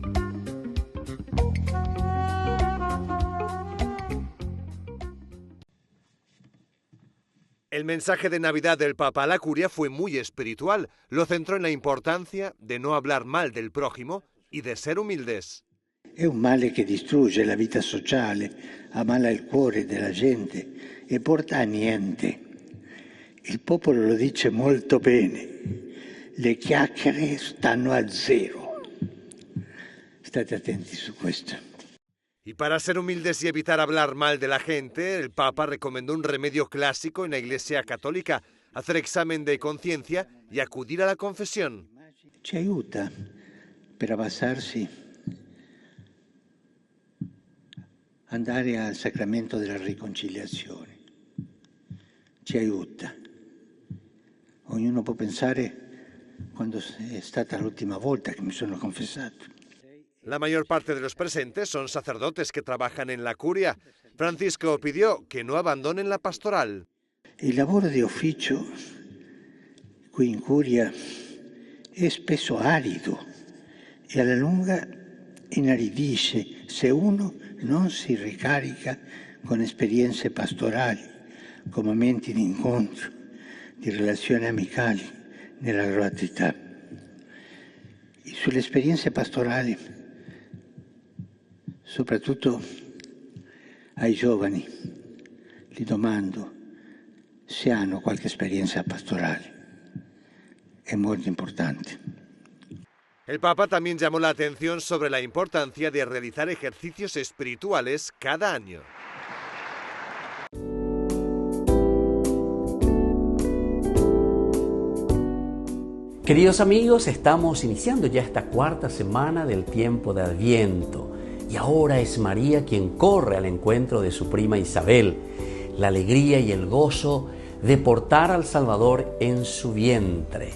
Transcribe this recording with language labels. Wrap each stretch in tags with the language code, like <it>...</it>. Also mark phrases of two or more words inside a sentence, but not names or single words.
<es>El mensaje de Navidad del Papa a la Curia fue muy espiritual. Lo centró en la importancia de no hablar mal del prójimo y de ser humildes.</es> <it>È un male che distrugge la vita sociale, ammala il cuore della gente e porta a niente. Il popolo lo dice molto bene, le chiacchiere stanno a zero. State attenti su questo.</it> <es>Y para ser humildes y evitar hablar mal de la gente, el Papa recomendó un remedio clásico en la Iglesia Católica: hacer examen de conciencia y acudir a la confesión.</es> <it>Ci aiuta per abbassarsi, andare al sacramento della riconciliazione. Ci aiuta. Ognuno può pensare quando è stata l'ultima volta che mi sono confessato.</it> <es>La mayor parte de los presentes son sacerdotes que trabajan en la curia. Francisco pidió que no abandonen la pastoral.</es> <it>Il lavoro di ufficio qui in curia è spesso arido e alla lunga inaridisce se uno non si ricarica con esperienze pastorali, con momenti di incontro, di relazioni amicali nella gratuità. E sulle esperienze pastorali, soprattutto ai giovani, gli domando se hanno qualche esperienza pastorale. È molto importante.</it> <es>El Papa también llamó la atención sobre la importancia de realizar ejercicios espirituales cada año. Queridos amigos, estamos iniciando ya esta cuarta semana del tiempo de Adviento y ahora es María quien corre al encuentro de su prima Isabel, la alegría y el gozo de portar al Salvador en su vientre.</es>